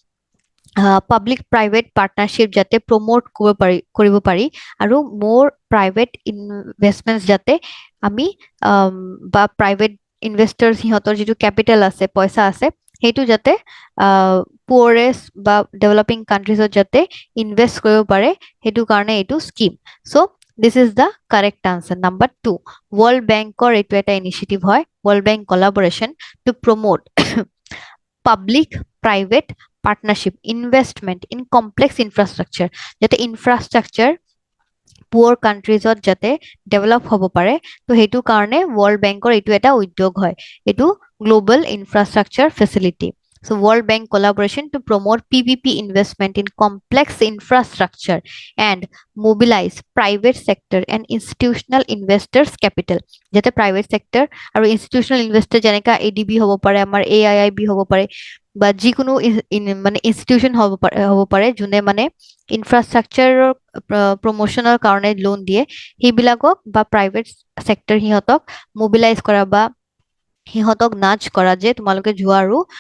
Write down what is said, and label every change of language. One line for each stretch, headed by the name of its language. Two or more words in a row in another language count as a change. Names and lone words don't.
English: public private partnership
Assamese: যাতে প্ৰমোট কৰিব পাৰি আৰু মোৰ
English: private investments
Assamese: যাতে আমি বা
English: private investors
Assamese: সিহঁতৰ যিটো কেপিটেল আছে পইচা আছে সেইটো যাতে পুৱৰেষ্ট বা
English: developing countries
Assamese: যাতে ইনভেষ্ট কৰিব পাৰে সেইটো কাৰণে এইটো
English: scheme so this is the correct answer number
Assamese: 2 ৱৰ্ল্ড বেংকৰ এইটো এটা ইনিচিয়েটিভ হয়
English: World Bank collaboration to promote public private partnership investment in complex infrastructure
Assamese: যাতে ইনফ্ৰাষ্ট্ৰাকচাৰ
English: poor countries
Assamese: যাতে ডেভেলপ হ'ব পাৰে তো সেইটো কাৰণে ৱৰ্ল্ড বেংকৰ এইটো এটা উদ্যোগ হয় এইটো
English: গ্লোবাল ইনফ্ৰাষ্ট্ৰাকচাৰ ফেচিলিটি so world bank collaboration to promote PPP investment in complex infrastructure and mobilize private sector and institutional investors capital
Assamese: যাতে
English: private sector
Assamese: আৰু
English: institutional investor
Assamese: যেনেকা ADB হ'ব পাৰে আমাৰ AIIB হ'ব পাৰে বা যিকোনো মানে ইনষ্টিটিউচন হ'ব পাৰে যোনে মানে ইনফ্ৰাষ্ট্ৰাকচাৰৰ প্ৰমোচনৰ কাৰণে লোন দিয়ে সেইবিলাকক বা
English: private sector
Assamese: সিহঁতক মোবিলাইজ কৰা বা সিহঁতক নাজ কৰা যে তোমালোকে যোৱা আৰু